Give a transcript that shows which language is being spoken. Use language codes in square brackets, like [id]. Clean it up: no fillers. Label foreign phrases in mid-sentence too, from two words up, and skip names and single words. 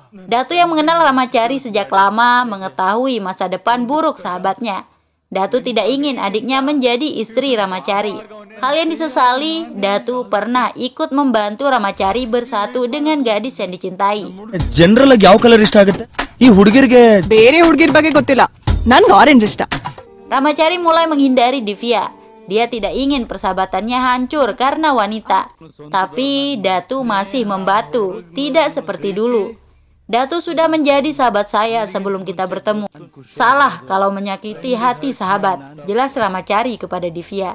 [id] Datu yang mengenal Ramachari sejak lama mengetahui masa depan buruk sahabatnya. Datu tidak ingin adiknya menjadi istri Ramachari. Hal yang disesali, Datu pernah ikut membantu Ramachari bersatu dengan gadis yang dicintai. [kn] General lagi ಯಾವ ಕಲರ್ ಇಷ್ಟ ಆಗುತ್ತೆ ಈ ಹುಡುಗಿರಿಗೆ ಬೇರೆ ಹುಡುಗಿರ ಬಗ್ಗೆ ಗೊತ್ತಿಲ್ಲ ನನಗೆ ಆರೆಂಜ್ ಇಷ್ಟ. [id] Ramachari mulai menghindari Divya. Dia tidak ingin persahabatannya hancur karena wanita. Tapi Datu masih membatu, tidak seperti dulu. Datu sudah menjadi sahabat saya sebelum kita bertemu. Salah kalau menyakiti hati sahabat, jelas Ramachari kepada Divya.